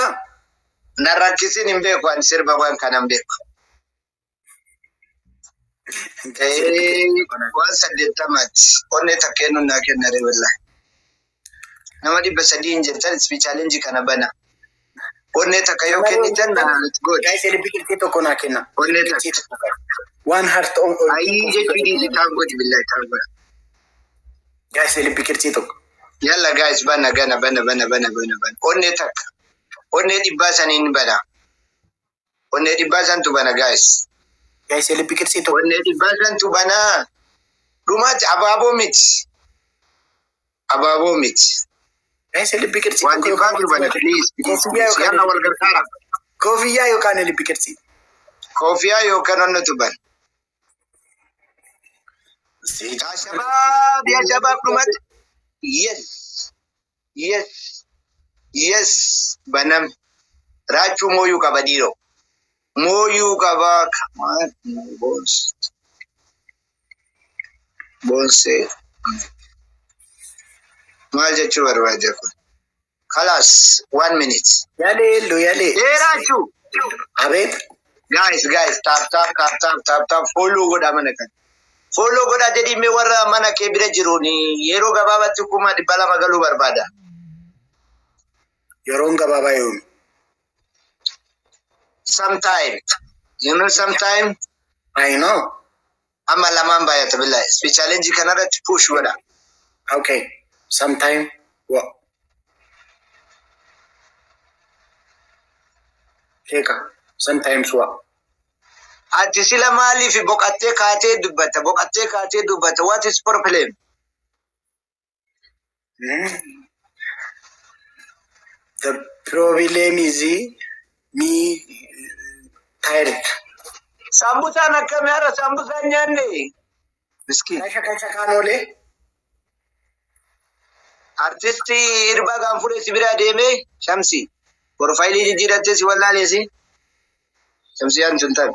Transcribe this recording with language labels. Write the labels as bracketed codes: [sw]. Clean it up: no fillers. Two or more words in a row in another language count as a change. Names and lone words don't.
[om] Narrakkisin hin beeku ani sirba waan kanan beeku. Waan 80 onnee takkeenyu naa kenna reebella. Nama 300 hin jettan ispi challenge kana bana. Onnee takka yoo kennitan good. Guys, biqiltuu tokko naa kenna. Onnee takka. [en] One heart on. [om] Ayii jechuun dhiisi taangoo billahi taangoo. Guys, biqiltuu tokko. Yalla guys, bana. Onnee takka. Onnee dhibbaa saniin bana. Onnee dhibbaa santu bana guys. Guys, biqiltuu tokko. Onnee dhibbaa santu bana. Dhumaatti abaaboo miti. Guys, biqiltuu waan xiqqaatu bana please. Yalla wal gargaara. Koofiyyaa yookaan biqiltuu. Koofiyyaa yookaan onnetu bana. Ya shabab dhumaatti. Yes. Banam. Raachuu mooyuu qaba dhiiroo. Mooyuu qaba. Boonsee. Maal jechuu barbaada kun? Kalaas 1 minute. Yaleello. Raachuu. Abeet. Guys, tap. Follow godha mana kan. Follow godha jedhii mee warra mana kee bira jiruun yeroo gabaabatti 200 galuu barbaada. Yeroon gabaabaa yoomi? [en] Sometime. You know sometime? I know. [om] Amma lamaan baay'ata billahi. [en] Speech challenge [om] kanarratti push godha. [en] Okay. Sometime what? Sheeka. Sometimes what? [om] Ati sila maaliif boqattee kaatee dubbata. [en] What is problem? The problem is me tired. [om] Sambusaan akkami hara sambusaan nyaanne. Miskiin. Kasha kaanoolee. Artistii Irbaa Gaanfuree si biraa deemee Shamsi. Profaayilii jijjiirattee si wallaalesi. Shamsiyaan sun taate.